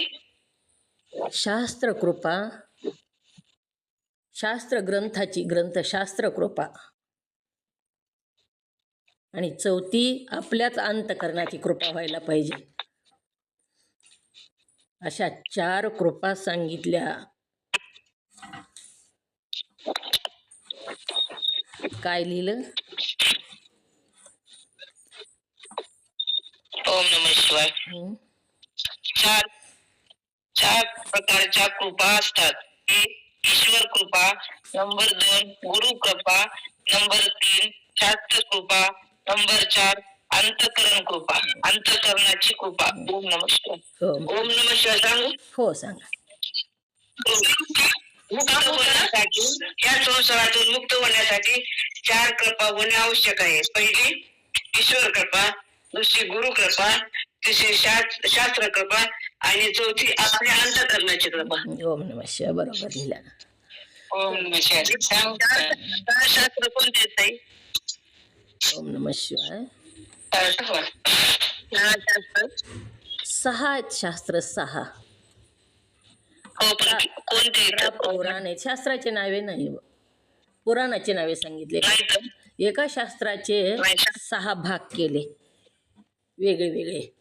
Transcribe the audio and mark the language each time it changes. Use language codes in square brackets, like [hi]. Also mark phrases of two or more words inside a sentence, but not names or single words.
[mr] शास्त्र कृपा, शास्त्र ग्रंथाची ग्रंथशास्त्र कृपा आणि चौथी आपल्याच अंतकरणाची कृपा व्हायला पाहिजे. अशा 4 कृपा सांगितल्या. काय लिहिलं? [sa] ओम नमः शिवाय. [mr] चार चार प्रकारच्या कृपा असतात. एक ईश्वर कृपा, नंबर 2 गुरु कृपा, नंबर 3 शास्त्र कृपा, नंबर 4 अंतकरण कृपा, अंतकरणाची कृपा. [sa] ओम नमः शिवाय. [mr] हो [sa] ओम नमः शिवाय [mr] सांगू. हो सांगा. मुक्त होण्यासाठी, या संसारातून मुक्त होण्यासाठी 4 कृपा होणे आवश्यक आहे. पहिली ईश्वर कृपा, दुसरी गुरु कृपा, तिसरी शास्त्र कृपा आणि चौथी आपल्या अंतकरणाची कृपा. [sa] ओम नमः शिवाय [mr] बरोबर लिहिला. [sa] ओम नमः शिवाय. [mr] शास्त्र कोणते आहेत ताई? [sa] ओम नमः शिवाय. [mr] शास्त्र 6 आहेत शास्त्र 6. हो, पण कोणते आहेत? पुराण आहेत. शास्त्राचे नावे नाही, पुराणाचे नावे सांगितले. नाही तर? एका शास्त्राचे 6 भाग केले वेगळे वेगळे.